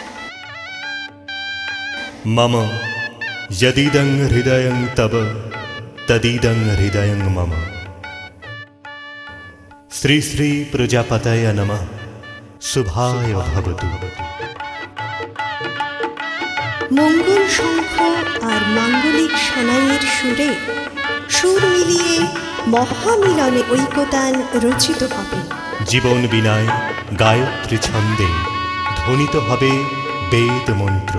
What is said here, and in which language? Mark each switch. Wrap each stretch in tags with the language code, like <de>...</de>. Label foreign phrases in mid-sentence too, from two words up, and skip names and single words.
<sa>मम यदिदं हृदयं तव तदिदं हृदयं मम। श्री श्री प्रजापतये नमः। शुभाय भवतु।</sa> <bn>মঙ্গল শঙ্খ ও মাঙ্গলিক সানাইয়ের সুরে সুর মিলিয়ে মহামিলনে ঐকতান রচিত হবে। জীবন বিনায় গায়ত্রী ছন্দে ধ্বনিত হবে বেদ মন্ত্র।</bn>